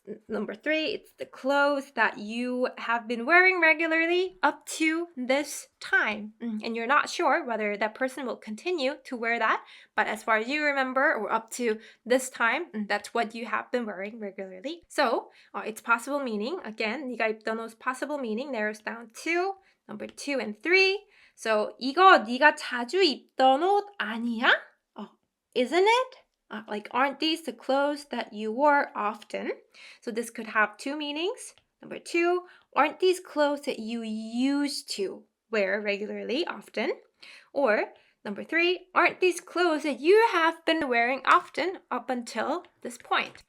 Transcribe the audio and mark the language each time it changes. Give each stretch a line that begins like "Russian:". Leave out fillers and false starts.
English: Number 3, it's the clothes that you have been wearing regularly up to this time. And you're not sure whether that person will continue to wear that, but as far as you remember, or up to this time, that's what you have been wearing regularly. So its possible meaning, again,
Korean: 네가 입던 옷
English: possible meaning narrows down to number 2 and 3.
Korean: So 이거 네가 자주 입던 옷 아니야?
English: Isn't it? Like, aren't these the clothes that you wore often? So this could have 2 meanings. Number 2, aren't these clothes that you used to wear regularly often? Or number 3, aren't these clothes that you have been wearing often up until this point?